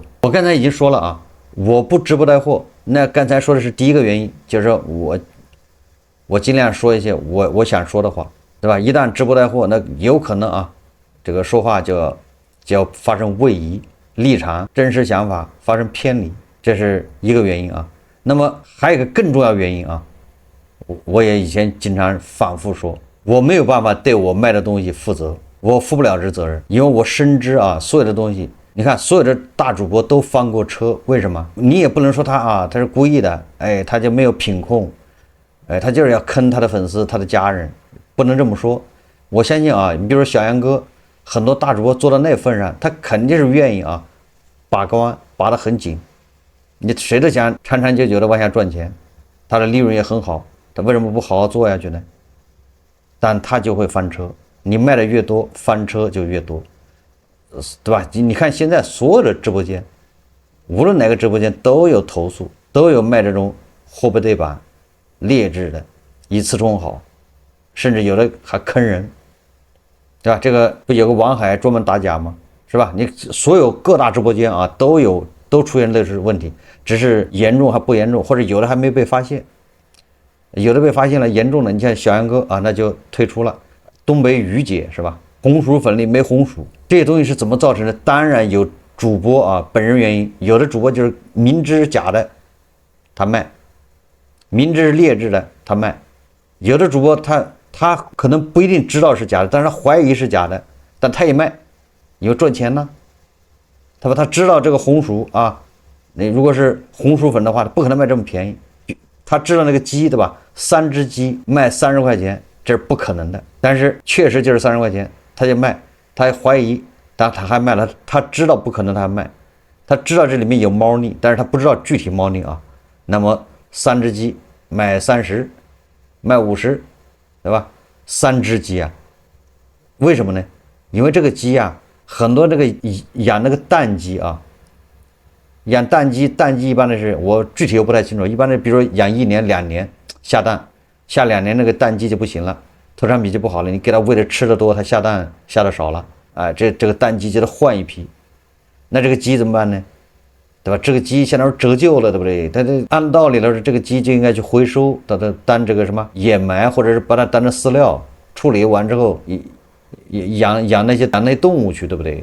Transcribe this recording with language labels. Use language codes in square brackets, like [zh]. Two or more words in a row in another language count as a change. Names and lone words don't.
[zh] 我剛才已經說了啊，我不直播帶貨，那剛才說的是第一個原因，就是我盡量說一些我想說的話，对吧？一旦直播帶貨，那有可能啊，這個說話就要發生位移，立場、真實想法發生偏離，這是一個原因啊。那麼還有一個更重要原因啊，我也以前經常反復說，我沒有辦法對我賣的東西負責，我負不了這責任，因為我深知啊，所有的東西，你看所有的大主播都翻過車，為什麼？你也不能說他是故意的，他就沒有品控，他就是要坑他的粉絲、他的家人，不能這麼說。我相信啊，你比如說小楊哥，很多大主播做到那份上，他肯定是願意啊，把關把得很緊。你誰都想長長久久的往下賺錢，他的利潤也很好，他為什麼不好好做下去呢？但他就会翻車，你賣的越多，翻車就越多，对吧？你看现在所有的直播间，無論哪個直播間都有投訴，都有賣這種貨不對版、劣質的、以次充好，甚至有的還坑人，對吧？這個不有個王海專門打假嗎？是吧？你所有各大直播間啊都出現類似問題，只是嚴重還不嚴重，或者有的還沒被發現，有的被發現了嚴重的，你像小楊哥啊，那就退出了。東北雨姐是吧？紅薯粉裡沒紅薯，這些東西是怎麼造成的？當然有主播啊本人原因，有的主播就是明知假的他賣，明知劣質的他賣，有的主播他可能不一定知道是假的，但是他懷疑是假的，但他也賣，有賺錢呢。他知道這個紅薯啊，你如果是紅薯粉的話，他不可能賣這麼便宜。他知道那個雞，对吧？3隻雞賣30塊錢，這是不可能的。但是確實就是30塊錢，他就賣，他還懷疑，但他還賣了。他知道不可能，他還賣，他知道這裡面有貓膩，但是他不知道具體貓膩啊。那麼3隻雞賣30，賣50，對吧？3隻雞啊，為什麼呢？因為這個雞啊，很多這個養那個蛋雞啊，養蛋雞一般的是我具體又不太清楚，一般的比如說養1年2年下蛋，下2年那个蛋鸡就不行了，投產比就不好了，你給它餵的吃的多，它下蛋下的少了，這個蛋雞就得換一批，那這個雞怎麼辦呢？對吧？這個雞相當於折舊了，對不對？它這按道理來說，這個雞就應該去回收，把它當這個什麼掩埋，或者是把它當成飼料處理完之後養那些動物去，對不對？